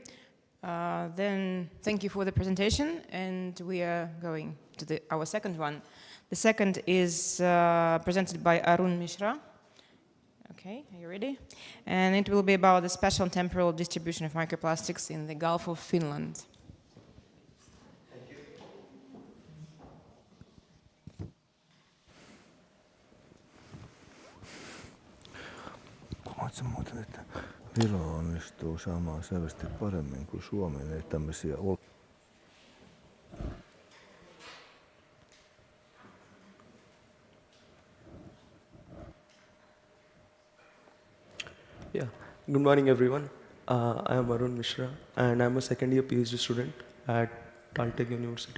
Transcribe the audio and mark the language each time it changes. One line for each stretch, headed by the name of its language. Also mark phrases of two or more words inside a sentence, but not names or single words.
English: Then thank you for the presentation, and we are going to our second one. The second is presented by Arun Mishra. Okay, are you ready? And it will be about the special temporal distribution of microplastics in the Gulf of Finland.
Finnish: Kuvaatko muuten, että Viro onnistuu saamaan selvästi paremmin kuin Suomi tämmöisiä
English: Yeah, good morning everyone. I am Arun Mishra and I'm a second year PhD student at Caltech University.